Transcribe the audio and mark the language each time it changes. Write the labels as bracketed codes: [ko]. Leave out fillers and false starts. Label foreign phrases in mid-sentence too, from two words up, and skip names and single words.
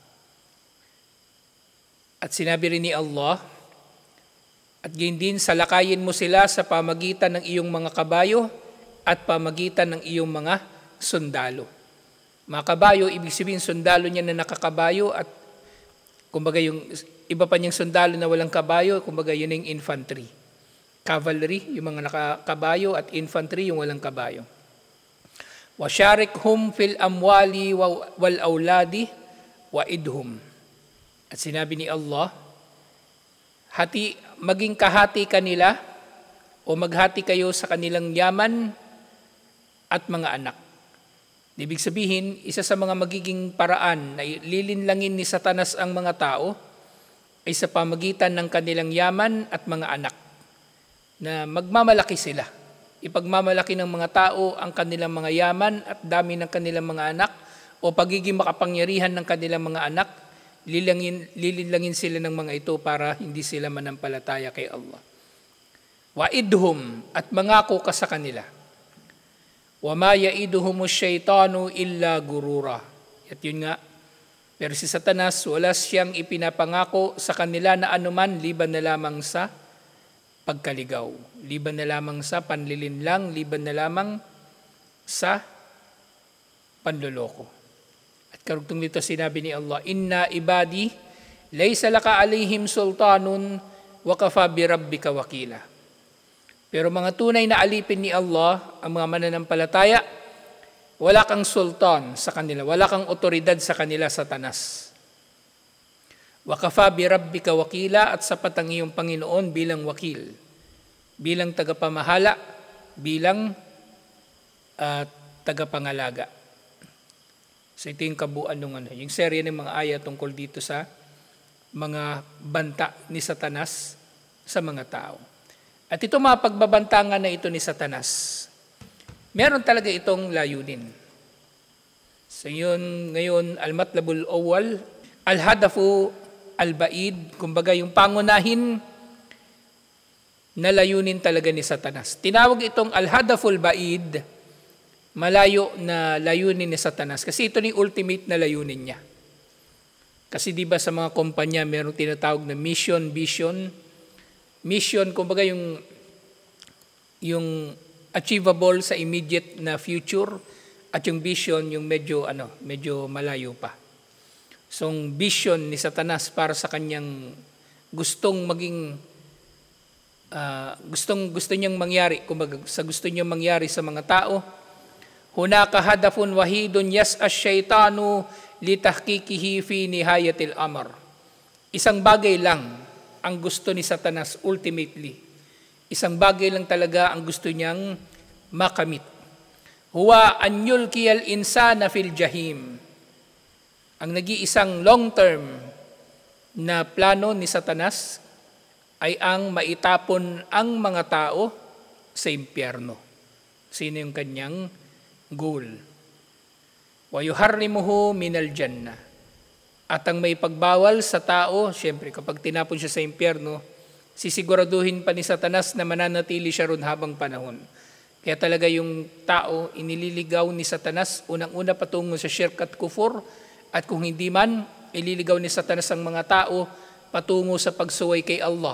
[tl] At sinabi rin ni Allah, at gayon din salakayin mo sila sa pamagitan ng iyong mga kabayo at pamagitan ng iyong mga sundalo. Mga kabayo, ibig sabihin sundalo niya na nakakabayo at kumbaga yung iba pa niyang sundalo na walang kabayo, kumbaga yun yung infantry. Cavalry, yung mga nakakabayo, at infantry, yung walang kabayo. [ar] وَشَارِكْهُمْ فِي الْأَمْوَالِ وَالْأَوْلَادِ وَإِدْهُمْ. [tl] At sinabi ni Allah, maging kahati kanila o maghati kayo sa kanilang yaman at mga anak. Ibig sabihin, isa sa mga magiging paraan na lilinlangin ni Satanas ang mga tao ay sa pamagitan ng kanilang yaman at mga anak, na magmamalaki sila. Ipagmamalaki ng mga tao ang kanilang mga yaman at dami ng kanilang mga anak o pagiging makapangyarihan ng kanilang mga anak, lilinlangin sila ng mga ito para hindi sila manampalataya kay Allah. Wa'idhum, at mangako ka sa kanila. [ar] وما يعدهم الشيطان إلا غرورا. [tl] At yun nga, pero si Satanas, wala siyang ipinapangako sa kanila na anuman liban na lamang sa pagkaligaw, liban na lamang sa panlilinlang, liban na lamang sa panloloko. At karugtong nito sinabi ni Allah, [ar] إن عبادي ليس لك عليهم سلطان وكفى بربك وكيلا. [tl] Pero mga tunay na alipin ni Allah, ang mga mananampalataya, wala kang sultan sa kanila, wala kang otoridad sa kanila, Satanas. [ar] وكفى بربك وكيلا, [tl] at sapat ang iyong Panginoon bilang wakil, bilang tagapamahala, bilang tagapangalaga. So ito yung kabuuan ng yung serye ng mga aya tungkol dito sa mga banta ni Satanas sa mga tao. At ito mga pagbabantangan na ito ni Satanas, meron talaga itong layunin. So yun, ngayon, [ar] المطلب الأول، الهدف البعيد, [tl] kumbaga yung pangunahin na layunin talaga ni Satanas. Tinawag itong [ar] الهدف البعيد, [tl] malayo na layunin ni Satanas. Kasi ito ni ultimate na layunin niya. Kasi di ba sa mga kumpanya mayroong tinatawag na [en] mission, vision. [tl] Mission, kumbaga yung achievable sa immediate na future, at yung vision yung medyo malayo pa. So, ang vision ni Satanas para sa kanyang gustong maging gusto niyang mangyari, kumbaga sa gusto niyang mangyari sa mga tao, [ar] هناك هدف واحد يسعى الشيطان لتحقيقه في نهاية الأمر. [tl] Isang bagay lang ang gusto ni Satanas ultimately. Isang bagay lang talaga ang gusto niyang makamit. [ar] هو أن يلقي الإنسان في الجحيم. [tl] Ang nag-iisang long-term na plano ni Satanas ay ang maitapon ang mga tao sa impyerno. Sino yung kanyang goal? [ar] ويحرمه من الجنة. [tl] At ang may pagbawal sa tao, siyempre kapag tinapon siya sa impyerno, sisiguraduhin pa ni Satanas na mananatili siya ron habang panahon. Kaya talaga yung tao, inililigaw ni Satanas, unang-una patungo sa shirk at kufur, at kung hindi man, ililigaw ni Satanas ang mga tao patungo sa pagsuway kay Allah.